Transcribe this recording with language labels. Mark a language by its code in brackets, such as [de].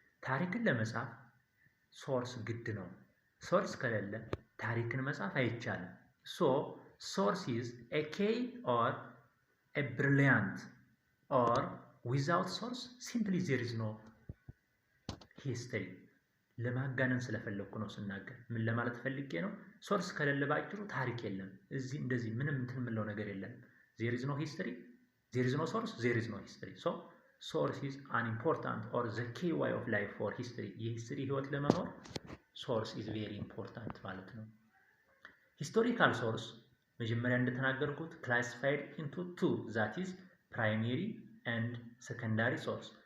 [am] ታሪክን ለመጻፍ ሶርስ ግድ ነው። ሶርስ ከሌለ ታሪክን መጻፍ አይቻልም። [en] so source is a key or a brilliant, or without source simply there is no history. [am] ለማጋነን ስለፈለኩ ነው ስናገር። ምን ለማለት ፈልጌ ነው? ሶርስ ከሌለ ባጭሩ ታሪክ የለም። እዚህ እንደዚህ ምንም እንትን የምለው ነገር የለም። [en] there is no history, there is no source, there is no history. so source is an important or the key way of life for history. [am] የሂስትሪ ህይወት ለመኖር [en] source is very important [am] ማለት ነው። [en] historical source [am] መጀመሪያ እንደተናገርኩት [en] classified into two, that is primary and secondary source.